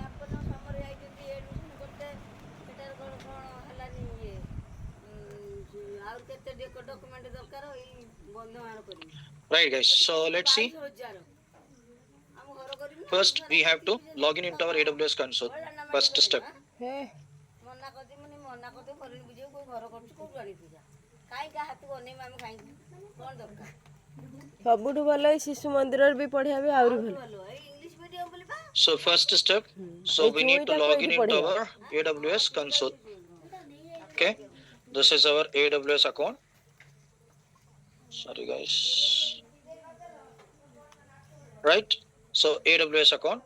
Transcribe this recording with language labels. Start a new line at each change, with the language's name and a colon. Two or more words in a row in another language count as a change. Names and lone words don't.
English: Right guys, so let's see. First we have to log in into our AWS console. First step.
Odia: ସବୁଠୁ ଭଲ ଏଇ ଶିଶୁ ମନ୍ଦିରରେ ବି ପଢିବା ବି ଆହୁରି ଭଲ।
English: So first step, so we need to log in into our AWS console. Okay, this is our AWS account. Sorry guys. Right, so AWS account.